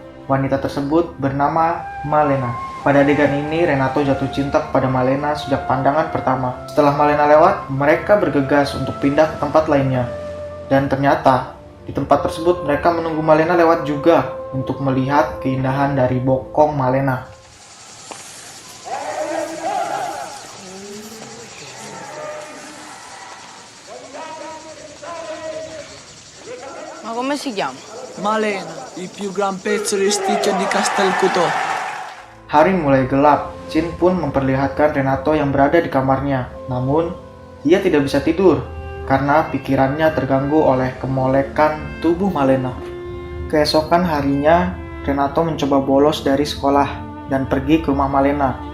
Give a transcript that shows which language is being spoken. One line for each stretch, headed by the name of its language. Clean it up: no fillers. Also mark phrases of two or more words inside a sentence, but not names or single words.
Indonesian: Wanita tersebut bernama Malena. Pada adegan ini, Renato jatuh cinta kepada Malena sejak pandangan pertama. Setelah Malena lewat, mereka bergegas untuk pindah ke tempat lainnya. Dan ternyata, di tempat tersebut mereka menunggu Malena lewat juga untuk melihat keindahan dari bokong Malena.
Italian: Ma come si chiama? Malena, il più gran pezzo di sticcio di Castelcuto.
Indonesian: Hari mulai gelap. Chin pun memperlihatkan Renato yang berada di kamarnya. Namun, ia tidak bisa tidur karena pikirannya terganggu oleh kemolekan tubuh Malena. Keesokan harinya, Renato mencoba bolos dari sekolah dan pergi ke rumah Malena.